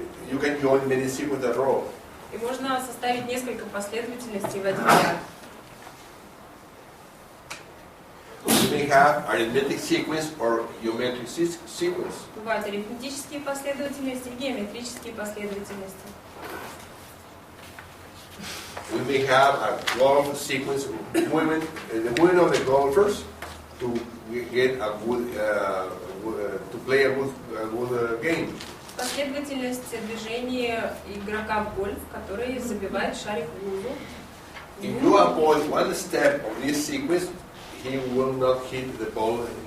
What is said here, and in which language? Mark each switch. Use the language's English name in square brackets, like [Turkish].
[English] You can join many sequences at row. [Russian] И можно составить несколько последовательностей в один ряд. [English] You may have arithmetic sequence or geometric sequence. [Russian] Бывают арифметические последовательности и геометрические последовательности. [English] We may have a golf sequence of movement, the movement of the golfers to get a good, to play a good game. [Russian] Последовательность движения игрока в гольф, который забивает шарик в лужу. [English] If you avoid one step of this sequence, he will not hit the ball